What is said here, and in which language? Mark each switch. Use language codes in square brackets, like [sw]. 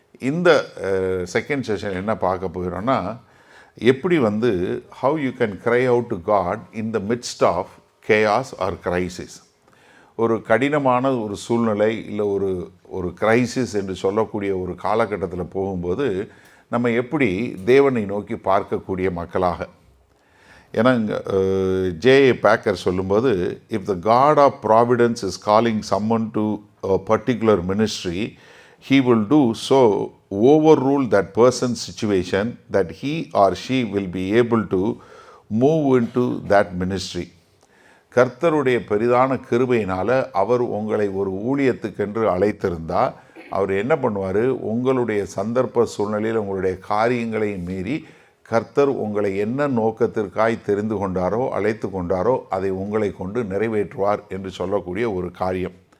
[ta] இந்த second session என்ன பார்க்க போகிறோன்னா, எப்படி வந்து [en] How you can cry out to God in the midst of chaos or crisis. [ta] ஒரு கடினமான ஒரு சூழ்நிலை இல்லை ஒரு கிரைசிஸ் என்று சொல்லக்கூடிய ஒரு காலகட்டத்தில் போகும்போது நம்ம எப்படி தேவனை நோக்கி பார்க்கக்கூடிய மக்களாக. ஏன்னா ஜே.ஏ. பேக்கர் சொல்லும்போது, [en] If the God of providence is calling someone to a particular ministry, he will do so overrule that person's situation that he or she will be able to move into that ministry. [ta] கர்த்தருடைய பெரிதான கிருபையினால் அவர் உங்களை ஒரு ஊழியத்துக்கென்று அழைத்திருந்தால் அவர் என்ன பண்ணுவார், உங்களுடைய சந்தர்ப்ப சூழ்நிலையில் உங்களுடைய காரியங்களை மீறி கர்த்தர் உங்களை என்ன நோக்கத்திற்காய் தெரிந்து கொண்டாரோ அழைத்து கொண்டாரோ அதை உங்களை கொண்டு நிறைவேற்றுவார் என்று சொல்லக்கூடிய ஒரு காரியம்.